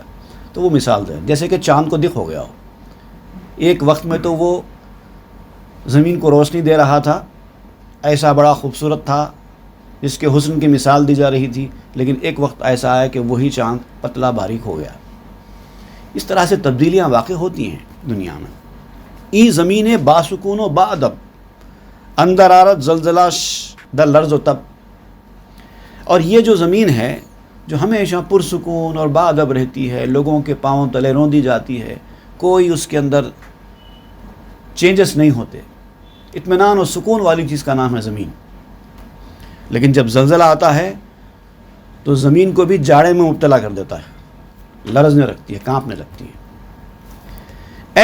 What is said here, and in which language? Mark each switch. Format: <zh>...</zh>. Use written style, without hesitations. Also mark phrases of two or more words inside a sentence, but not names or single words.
<ur>تو وہ مثال ہے جیسے کہ چاند کو دق ہو گیا ہو. ایک وقت میں تو وہ زمین کو روشنی دے رہا تھا, ایسا بڑا خوبصورت تھا جس کے حسن کی مثال دی جا رہی تھی, لیکن ایک وقت ایسا آیا کہ وہی چاند پتلا باریک ہو گیا. اس طرح سے تبدیلیاں واقع ہوتی ہیں دنیا میں.</ur> <fa>ای زمین باسکون و باادب اندر آرت زلزلہ در لرز و تب.</fa> <ur>اور یہ جو زمین ہے جو ہمیشہ پرسکون اور باادب رہتی ہے, لوگوں کے پاؤں تلے روندی جاتی ہے, کوئی اس کے اندر چینجز نہیں ہوتے, اطمینان اور سکون والی چیز کا نام ہے زمین. لیکن جب زلزلہ آتا ہے تو زمین کو بھی جاڑے میں مبتلا کر دیتا ہے, لرزنے رکھتی ہے, کانپنے لگتی ہے.</ur>